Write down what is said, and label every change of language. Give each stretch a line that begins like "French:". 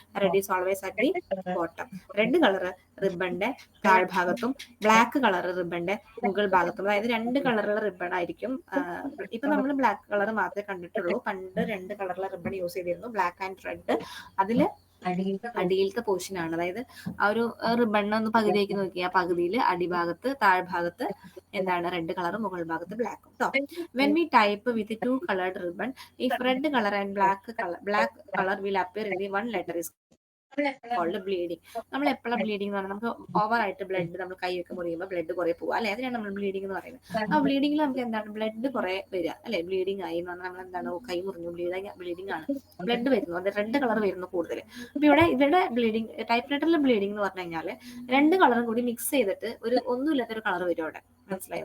English: Red is always at the bottom.
Malayalam: Red colour റിബണിന്റെ താഴ്ഭാഗത്തും black colour റിബണിന്റെ മുകൾ ഭാഗത്തും, അതായത് 2 കളറുള്ള റിബൺ ആയിരിക്കും. ഇപ്പൊ നമ്മൾ ബ്ലാക്ക് കളർ മാത്രമേ കണ്ടിട്ടുള്ളൂ. പണ്ട് 2 കളറുള്ള റിബൺ യൂസ് ചെയ്തിരുന്നു,
English: Black and red.
Malayalam: അതില് അടിയിലത്തെ പോർഷൻ ആണ്, അതായത് ആ ഒരു റിബൺ ഒന്ന് പകുതിയാക്കി നോക്കി, ആ പകുതിയിൽ അടിഭാഗത്ത് താഴ്ഭാഗത്ത് എന്താണ് റെഡ് കളറും മുകൾ ഭാഗത്ത് ബ്ലാക്കും കേട്ടോ.
English: When we type with 2 colored ribbon, if red color and black color will appear in the one letter is cold bleeding.
Malayalam: നമ്മൾ എപ്പോഴാണ് ബ്ലീഡിംഗ് എന്ന് പറഞ്ഞാൽ നമുക്ക് ഓവർ ആയിട്ട് ബ്ലഡ് നമ്മൾ കൈയൊക്കെ മുറിയുമ്പോൾ ബ്ലഡ് കുറെ പോകുക അല്ലെ, അതിനാണ് നമ്മൾ ബ്ലീഡിംഗ് എന്ന് പറയുന്നത്. ആ ബ്ലീഡിംഗിൽ നമുക്ക് എന്താണ് ബ്ലഡ് കുറെ വരിക അല്ലെ, ബ്ലീഡിംഗ് ആയി എന്ന് പറഞ്ഞാൽ നമ്മൾ എന്താണ് കൈ മുറിഞ്ഞു, ബ്ലീഡിംഗ് ആണ്, ബ്ലഡ് വരുന്നു, അത് റെഡ് കളർ വരുന്നു കൂടുതൽ. അപ്പൊ ഇവരുടെ ബ്ലീഡിംഗ്, ടൈപ്പ് റൈറ്ററിലെ ബ്ലീഡിംഗ് എന്ന് പറഞ്ഞു കഴിഞ്ഞാൽ 2 കളറും കൂടി മിക്സ് ചെയ്തിട്ട് ഒരു ഒന്നുമില്ലാത്തൊരു കളർ വരും അവിടെ. മനസ്സിലായി?